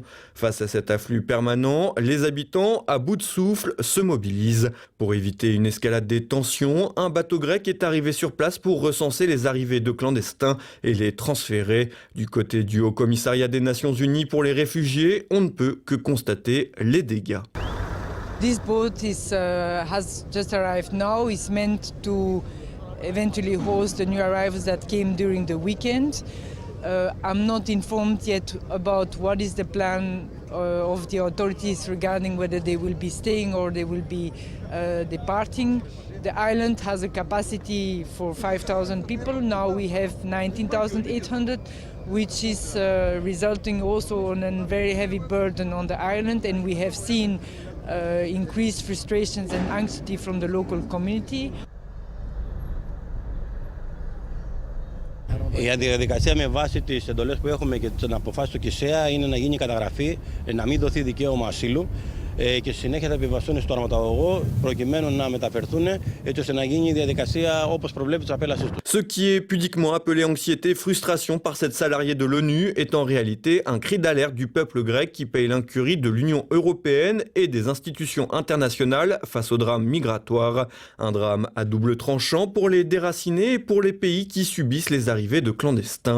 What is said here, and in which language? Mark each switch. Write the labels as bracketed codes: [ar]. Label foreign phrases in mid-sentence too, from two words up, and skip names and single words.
[fr] Face à cet afflux permanent, les habitants, à bout de souffle, se mobilisent. Pour éviter une escalade des tensions, un bateau grec est arrivé sur place pour recenser les arrivées de clandestins et les transférer. Du côté du Haut-Commissariat des Nations Unies pour les réfugiés, on ne peut que constater les dégâts. [en] This boat has just arrived now. It's meant to eventually host the new arrivals that came during the weekend. I'm not informed yet about what is the plan of the authorities regarding whether they will be staying or they will be departing. The island has a capacity for 5,000 people. Now we have 19,800, which is resulting also on a very heavy burden on the island, and we have seen increased frustrations and anxiety from the local community. [el] Η διαδικασία με βάση τις εντολές που έχουμε και τις αποφάσεις του ΚΙΣΕΑ είναι να γίνει καταγραφή, να μην δοθεί δικαίωμα ασύλου και στη συνέχεια θα επιβαστούν στο αρματαγωγό προκειμένου να μεταφερθούν έτσι ώστε να γίνει η διαδικασία όπως προβλέπει της απέλασης του. [fr] Ce qui est pudiquement appelé anxiété, frustration par cette salariée de l'ONU est en réalité un cri d'alerte du peuple grec qui paye l'incurie de l'Union européenne et des institutions internationales face au drame migratoire. Un drame à double tranchant pour les déracinés et pour les pays qui subissent les arrivées de clandestins.